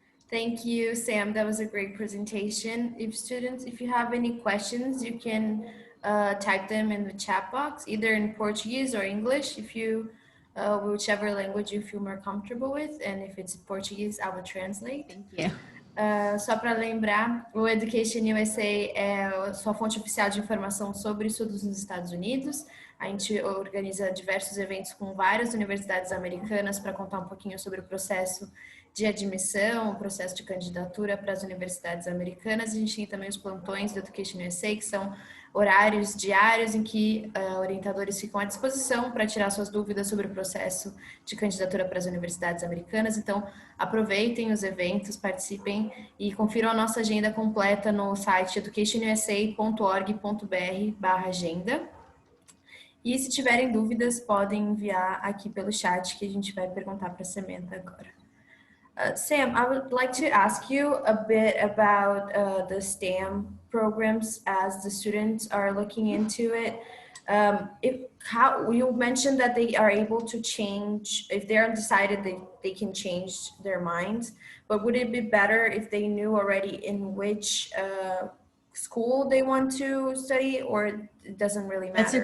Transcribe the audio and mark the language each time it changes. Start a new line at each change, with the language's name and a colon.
English: Thank you, Sam. That was a great presentation. If you have any questions, you can type them in the chat box, either in Portuguese or English, if you, whichever language you feel more comfortable with. And if it's Portuguese, I will translate. Thank you.
Portuguese: Só para lembrar, o EducationUSA é a sua fonte oficial de informação sobre estudos nos Estados Unidos. A gente organiza diversos eventos com várias universidades americanas para contar um pouquinho sobre o processo de admissão, o processo de candidatura para as universidades americanas. A gente tem também os plantões do EducationUSA, que são horários diários em que orientadores ficam à disposição para tirar suas dúvidas sobre o processo de candidatura para as universidades americanas. Então, aproveitem os eventos, participem e confiram a nossa agenda completa no site educationusa.org.br/agenda. E se tiverem dúvidas, podem enviar aqui pelo chat, que a gente vai perguntar para a Samantha agora.
English: Sam, I would like to ask you a bit about the STEM programs as the students are looking into it. You mentioned that they are able to change, if they're undecided, they can change their minds, but would it be better if they knew already in which school they want to study, or it doesn't really matter?